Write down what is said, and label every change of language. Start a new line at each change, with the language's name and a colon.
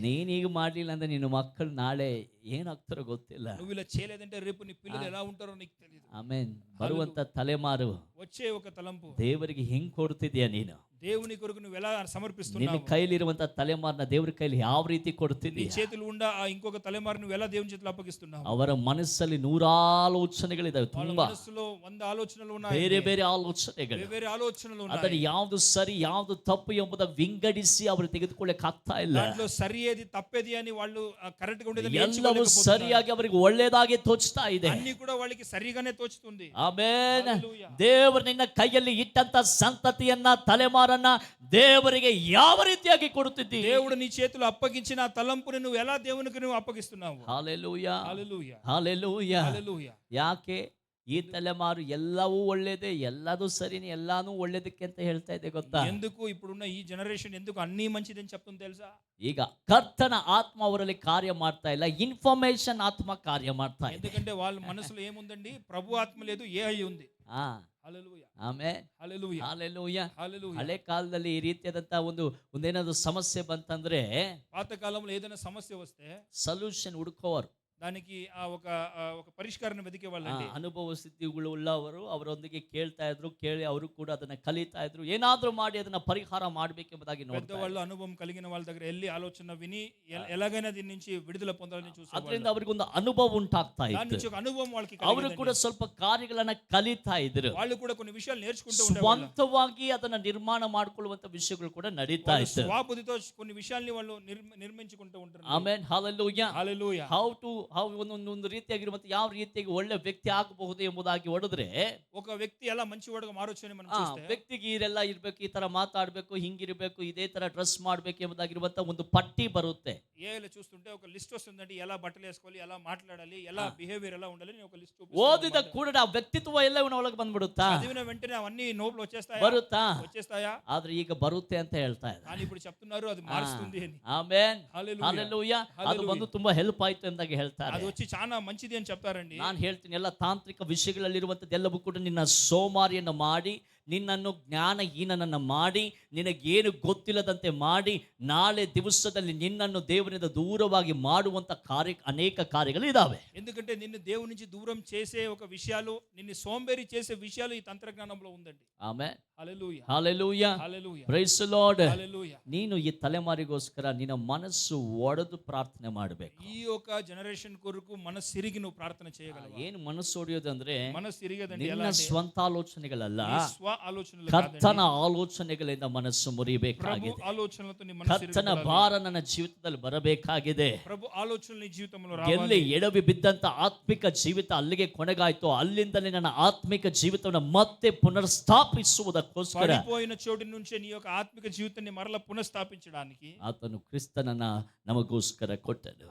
Kannada: ನೀನೀಗ ಮಾಡ್ಲಿಲ್ಲ ಅಂದ್ರೆ ನಿನ್ನ ಮಕ್ಕಳು ನಾಳೆ ಏನಾಗ್ತಾರೋ ಗೊತ್ತಿಲ್ಲ.
Telugu: నువ్వు ఇలా చేయలేదంటే రేపు నీ పిల్లలు ఎలా ఉంటారో నీకు తెలియదు.
Kannada: ಆಮೆನ್. ಬರುವಂತ ತಲೆಮಾರು
Telugu: వచ్చే ఒక తలంపు
Kannada: ದೇವರಿಗೆ ಹೆಂಗ್ ಕೊಡ್ತಿದ್ಯಾ ನೀನು?
Telugu: దేవుని కొరకు నువ్వు ఎలా
Kannada: ನಿನ್ನ
Telugu: సమర్పిస్తున్నావు?
Kannada: ಕೈಲಿರುವಂತ ತಲೆಮಾರನ್ನ ದೇವರ ಕೈಲಿ ಯಾವ ರೀತಿ
Telugu: నీ
Kannada: ಕೊಡ್ತಿದ್ಯಾ?
Telugu: చేతులు ఉండా ఆ ఇంకొక తలమారు నువ్వు ఎలా దేవుని చేతులు అప్పగిస్తున్నావు?
Kannada: ಅವರ ಮನಸ್ಸಲ್ಲಿ ನೂರಾಲೋಚನೆಗಳಿದಾವೆ,
Telugu: వాళ్ళ
Kannada: ತುಂಬಾ
Telugu: మనసులో 100 ఆలోచనలు ఉన్నాయి.
Kannada: ಬೇರೆ ಬೇರೆ ಆಲೋಚನೆಗಳು.
Telugu: వేరే ఆలోచనలు
Kannada: ಅದರ
Telugu: ఉన్నాయి.
Kannada: ಯಾವ್ದು ಸರಿ ಯಾವ್ದು ತಪ್ಪು ಎಂಬುದ ವಿಂಗಡಿಸಿ ಅವರು ತೆಗೆದುಕೊಳ್ಳಕ್ ಆಗ್ತಾ ಇಲ್ಲ.
Telugu: దాంట్లో సరి ఏది తప్పేది అని వాళ్ళు కరెక్ట్ గా ఉండేది
Kannada: ಎಲ್ಲವೂ ಸರಿಯಾಗಿ ಅವರಿಗೆ ಒಳ್ಳೇದಾಗಿ ತೋಚ್ತಾ ಇದೆ.
Telugu: అన్ని కూడా వాళ్ళకి సరిగానే తోచుతుంది.
Kannada: ಆಮೆನ್.
Telugu: హల్లెలూయా.
Kannada: ದೇವರು ನಿನ್ನ ಕೈಯಲ್ಲಿ ಇಟ್ಟಂತ ಸಂತತಿಯನ್ನ, ತಲೆಮಾರನ್ನ ದೇವರಿಗೆ ಯಾವ ರೀತಿಯಾಗಿ ಕೊಡುತ್ತಿದ್ದಿ?
Telugu: దేవుడు నీ చేతులు అప్పగించిన ఆ తలంపుని నువ్వు ఎలా దేవునికి నువ్వు అప్పగిస్తున్నావు?
Kannada: ಹಲ್ಲೆಲೂಯಾ,
Telugu: హల్లెలూయా,
Kannada: ಹಲ್ಲೆಲೂಯಾ.
Telugu: హల్లెలూయా.
Kannada: ಯಾಕೆ ಈ ತಲೆಮಾರು ಎಲ್ಲವೂ ಒಳ್ಳೇದೇ, ಎಲ್ಲದೂ ಸರಿನೇ, ಎಲ್ಲಾನು ಒಳ್ಳೇದಕ್ಕೆ ಅಂತ ಹೇಳ್ತಾ ಇದೆ ಗೊತ್ತಾ?
Telugu: ఎందుకు ఇప్పుడున్న ఈ జనరేషన్ ఎందుకు అన్ని మంచిదని చెప్తుంది తెలుసా?
Kannada: ಈಗ ಕರ್ತನ ಆತ್ಮ ಅವರಲ್ಲಿ ಕಾರ್ಯ ಮಾಡ್ತಾ ಇಲ್ಲ, ಇನ್ಫಾರ್ಮೇಶನ್ ಆತ್ಮ ಕಾರ್ಯ ಮಾಡ್ತಾ ಇದೆ.
Telugu: ఎందుకంటే వాళ్ళ మనసులో ఏముందండి? ప్రభు ఆత్మ లేదు, ఏఐ ఉంది. హల్లెలూయా,
Kannada: ಆಮೆನ್,
Telugu: హల్లెలూయా,
Kannada: ಹಲ್ಲೆಲೂಯಾ.
Telugu: హల్లెలూయా.
Kannada: ಹಳೆ ಕಾಲದಲ್ಲಿ ಈ ರೀತಿಯಾದಂತ ಒಂದೇನಾದ್ರು ಸಮಸ್ಯೆ ಬಂತಂದ್ರೆ
Telugu: పాత కాలంలో ఏదైనా సమస్య వస్తే
Kannada: ಸೊಲ್ಯೂಷನ್ ಹುಡುಕೋರು,
Telugu: దానికి ఒక పరిష్కారాన్ని వెతికే వాళ్ళండి.
Kannada: ಅನುಭವ ಸ್ಥಿತಿಗಳು ಉಳ್ಳವರು ಅವರೊಂದಿಗೆ ಕೇಳ್ತಾ ಇದ್ರು, ಕೇಳಿ ಅವರು ಕೂಡ ಅದನ್ನ ಕಲಿತಾ ಇದ್ರು, ಏನಾದ್ರೂ ಮಾಡಿ ಅದನ್ನ ಪರಿಹಾರ ಮಾಡಬೇಕೆಂಬುದಾಗಿ ನೋಡ್ತಾ
Telugu: పెద్దవాళ్ళు అనుభవం కలిగిన వాళ్ళ దగ్గర వెళ్ళి ఆలోచన విని ఎలాగైనా దీని నుంచి విడుదల పొందాలని చూస్తారు.
Kannada: ಅದರಿಂದ ಅವರಿಗೊಂದು ಅನುಭವ ಉಂಟಾಗ್ತಾ
Telugu: దాని
Kannada: ಇತ್ತು.
Telugu: నుంచి ఒక అనుభవం వాళ్ళకి
Kannada: ಅವರು ಕೂಡ ಸ್ವಲ್ಪ ಕಾರ್ಯಗಳನ್ನ ಕಲಿತಾ ಇದ್ರು,
Telugu: వాళ్ళు కూడా కొన్ని విషయాలు నేర్చుకుంటూ ఉండేవాళ్ళు.
Kannada: ಸ್ವಂತವಾಗಿ ಅದನ್ನ ನಿರ್ಮಾಣ ಮಾಡಿಕೊಳ್ಳುವಂತ ವಿಷಯಗಳು ಕೂಡ ನಡೀತಾ ಇತ್ತು.
Telugu: స్వాబుద్ధితో కొన్ని విషయాల్ని వాళ్ళు నిర్మించుకుంటూ ఉంటారు.
Kannada: ಆಮೆನ್, ಹಲ್ಲೆಲೂಯಾ,
Telugu: హల్లెలూయా.
Kannada: ಒಂದು ರೀತಿಯಾಗಿರುವಂತ ಯಾವ ರೀತಿಯಾಗಿ ಒಳ್ಳೆ ವ್ಯಕ್ತಿ ಆಗಬಹುದು ಎಂಬುದಾಗಿ ಹೊಡೆದ್ರೆ,
Telugu: ఒక వ్యక్తి ఎలా మంచివాడుగా మారొచ్చు అని మనం చూస్తే,
Kannada: ವ್ಯಕ್ತಿಗೆ ಇದೆಲ್ಲ ಇರ್ಬೇಕು, ಈ ತರ ಮಾತಾಡ್ಬೇಕು, ಹಿಂಗಿರ್ಬೇಕು, ಇದೇ ತರ ಡ್ರೆಸ್ ಮಾಡ್ಬೇಕು ಎಂಬುದಾಗಿರುವಂತ ಒಂದು ಪಟ್ಟಿ ಬರುತ್ತೆ.
Telugu: ఏఐలో చూస్తుంటే ఒక లిస్ట్ వస్తుందండి, ఎలా బట్టలు వేసుకోవాలి, ఎలా మాట్లాడాలి, ఎలా బిహేవియర్ ఎలా ఉండాలి ఒక లిస్ట్.
Kannada: ಓದಿದ ಕೂಡ ಆ ವ್ಯಕ್ತಿತ್ವ ಎಲ್ಲ ಇವನ ಒಳಗೆ ಬಂದ್ಬಿಡುತ್ತಾ?
Telugu: చదివిన వెంటనే అవన్నీ నోట్లో వచ్చేస్తాయా?
Kannada: ಆದ್ರೆ ಈಗ ಬರುತ್ತೆ ಅಂತ ಹೇಳ್ತಾ ಇದ್ದಾರೆ.
Telugu: కానీ ఇప్పుడు చెప్తున్నారు అది మారుస్తుంది అని.
Kannada: ಆಮೆನ್,
Telugu: హల్లెలూయా,
Kannada: ಹಲ್ಲೆಲೂಯಾ. ಅದು ಬಂದು ತುಂಬಾ ಹೆಲ್ಪ್ ಆಯ್ತು ಎಂದಾಗ ಹೇಳ್ತಾ ಹೇಳ್ತಾರೆ.
Telugu: అది వచ్చి చాలా మంచిది అని చెప్తారండి.
Kannada: ನಾನು ಹೇಳ್ತೀನಿ, ಎಲ್ಲ ತಾಂತ್ರಿಕ ವಿಷಯಗಳಲ್ಲಿರುವಂಥದ್ದೆಲ್ಲವೂ ಕೂಡ ನಿನ್ನ ಸೋಮಾರಿಯನ್ನು ಮಾಡಿ, ನಿನ್ನನ್ನು ಜ್ಞಾನಹೀನನನ್ನು ಮಾಡಿ, ನಿನಗೇನು ಗೊತ್ತಿಲ್ಲದಂತೆ ಮಾಡಿ, ನಾಳೆ ದಿವಸದಲ್ಲಿ ನಿನ್ನನ್ನು ದೇವರಿಂದ ದೂರವಾಗಿ ಮಾಡುವಂಥ ಅನೇಕ ಕಾರ್ಯಗಳು ಇದಾವೆ.
Telugu: ఎందుకంటే నిన్ను దేవుని నుంచి దూరం చేసే ఒక విషయాలు, నిన్ను సోంబేరి చేసే విషయాలు ఈ తంత్రజ్ఞానంలో ఉందండి.
Kannada: Amen.
Telugu: Hallelujah, hallelujah, hallelujah,
English: Praise the Lord.
Telugu: హల్లెలూయా.
Kannada: ನೀನು ಈ ತಲೆಮಾರಿಗೋಸ್ಕರ ನಿನ್ನ ಮನಸ್ಸು ಒಡೆದು ಪ್ರಾರ್ಥನೆ ಮಾಡಬೇಕು.
Telugu: ఈ ఒక జనరేషన్ కొరకు మనసు తిరిగి నువ్వు ప్రార్థన చేయగలవా?
Kannada: ಏನು ಮನಸ್ಸು ಒಡೆಯೋದು ಅಂದ್ರೆ
Telugu: మనసు తిరిగేదండి ఎలా
Kannada: ನಿನ್ನ
Telugu: అంటే
Kannada: ಸ್ವಂತ ಆಲೋಚನೆಗಳಲ್ಲ,
Telugu: నీ స్వ ఆలోచనలు
Kannada: ಕರ್ತನ
Telugu: కాదండి.
Kannada: ಆಲೋಚನೆಗಳಿಂದ ಮನಸ್ಸು
Telugu: ప్రభు
Kannada: ಮುರಿಬೇಕಾಗಿದೆ.
Telugu: ఆలోచనలతో నీ మనసు
Kannada: ಕರ್ತನ
Telugu: తిరగాలి.
Kannada: ಭಾರ ನನ್ನ ಜೀವಿತದಲ್ಲಿ ಬರಬೇಕಾಗಿದೆ.
Telugu: ప్రభు ఆలోచనలు నీ జీవితంలో
Kannada: ಎಲ್ಲಿ
Telugu: రావాలి.
Kannada: ಎಡವಿ ಬಿದ್ದಂತ ಆತ್ಮಿಕ ಜೀವಿತ ಅಲ್ಲಿಗೆ ಕೊನೆಗಾಯ್ತು, ಅಲ್ಲಿಂದಲೇ ನನ್ನ ಆತ್ಮಿಕ ಜೀವಿತವನ್ನು ಮತ್ತೆ ಪುನರ್ಸ್ಥಾಪಿಸುವುದಕ್ಕೋಸ್ಕರ
Telugu: పడిపోయిన చోటు నుంచే నీ యొక్క ఆత్మిక జీవితాన్ని మరలా పునఃస్థాపించడానికి
Kannada: ಆತನು ಕ್ರಿಸ್ತನನ್ನ ನಮಗೋಸ್ಕರ ಕೊಟ್ಟನು.